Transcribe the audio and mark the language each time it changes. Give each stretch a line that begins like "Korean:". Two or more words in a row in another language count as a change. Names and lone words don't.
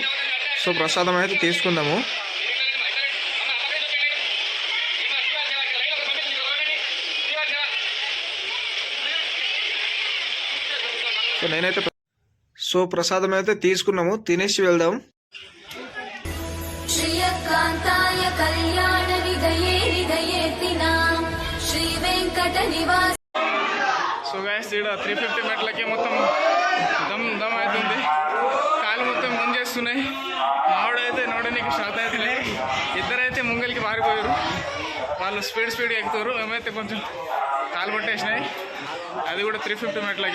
Telugu: సో ప్రసాదం అయితే తీసుకుందాము. సో ప్రసాదం అయితే తీసుకున్నాము, తినేసి వెళ్దాం.
Sanskrit: श्रियकान्ताय कल्याण निधये निधयेतिनां श्री वेंकट निवास.
English: so guys,
Telugu: ఇక్కడ 350 మెట్లకి మొత్తం దమ్ అవుతుంది. కాలు మొత్తం ముంజేస్తున్నాయి. మావిడైతే నడవడానికి శ్రద్ధ అయితే లేదు. ఇద్దరైతే ముంగలికి పారిపోయారు. వాళ్ళు స్పీడ్గా ఎక్కుతారు. మేమైతే కొంచెం కాలు పట్టేసినాయి. అది కూడా 350 మెట్లకి.